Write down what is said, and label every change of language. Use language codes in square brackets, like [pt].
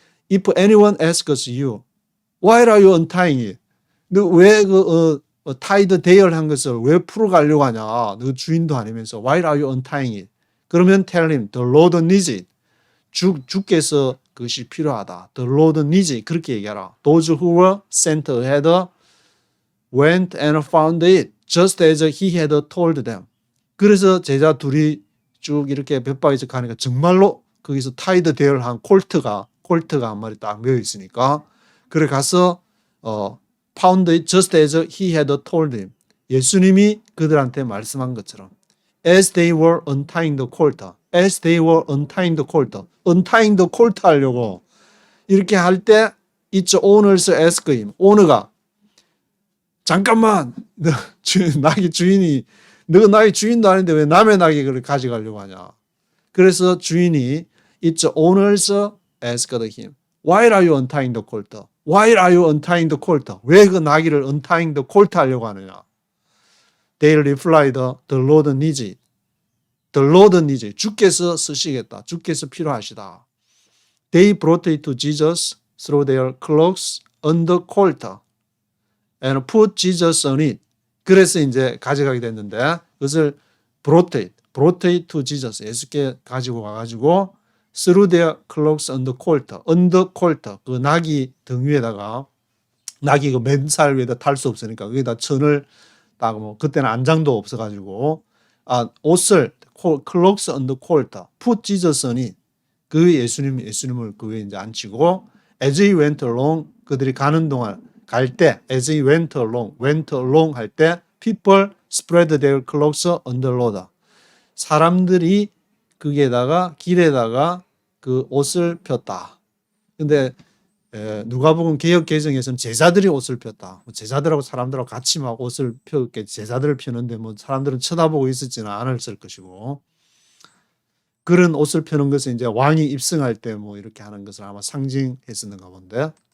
[en] if anyone asks you why are you untying it [ko] 너 왜 [en] tied there [ko] 한 것을 왜 풀어가려고 하냐 너 주인도 아니면서 [en] why are you untying it [ko] 그러면 [en] tell him the Lord needs it [ko] 주께서 그것이 필요하다. [en] The Lord needs it. [ko] 그렇게 얘기하라. [en] Those who were sent ahead went and found it just as he had told them. [ko] 그래서 제자 둘이 쭉 이렇게 벳바에서 가니까 정말로 거기서 타이드 대열한 콜트가 한 마리 딱 메어 있으니까 그래 가서 [en] found it just as he had told them. [ko] 예수님이 그들한테 말씀한 것처럼 [en] as they were untying the colt. as they were untying the colt. untying the colt [ko] 하려고 이렇게 할 때 [en] it's owner's ask him. [ko] 오너가 잠깐만 나귀 주인이 너 나귀 주인도 아닌데 왜 남의 나귀를 가져가려고 하냐. 그래서 주인이 [en] it's owner's asked him. Why are you untying the colt? Why are you untying the colt? [ko] 왜 그 나귀를 [en] untying the colt [ko] 하려고 하느냐. [en] They replied, the Lord needs it. The Lord needs it. [ko] 주께서 쓰시겠다. 주께서 필요하시다. [en] They brought it to Jesus, threw their cloaks on the colt, and put Jesus on it. [ko] 그래서 이제 가져가게 됐는데 그것을 [en] brought it to Jesus. [ko] 예수께 가지고 가가지고 [en] threw their cloaks on the colt. [ko] 그 나귀 등 위에다가 나귀 그 맨살 위에다 탈 수 없으니까 거기다 천을 딱 뭐 그때는 안장도 없어가지고 옷을 [en] cloaks on the colt, put Jesus on it. [ko] 그 예수님을 그 위에 이제 앉히고 [en] as he went along [ko] 그들이 가는 동안 갈 때 [en] as he went along [ko] 할 때 [en] people spread their cloaks on the road. [ko] 사람들이 거기에다가 길에다가 그 옷을 폈다. 근데 누가복음 개역 개정에서는 제자들이 옷을 폈다. 제자들하고 사람들하고 같이 막 옷을 폈게 제자들을 펴는데 뭐 사람들은 쳐다보고 있었지는 않았을 것이고 그런 옷을 펴는 것은 이제 왕이 입성할 때 뭐 이렇게 하는 것을 아마 상징했었는가 본데.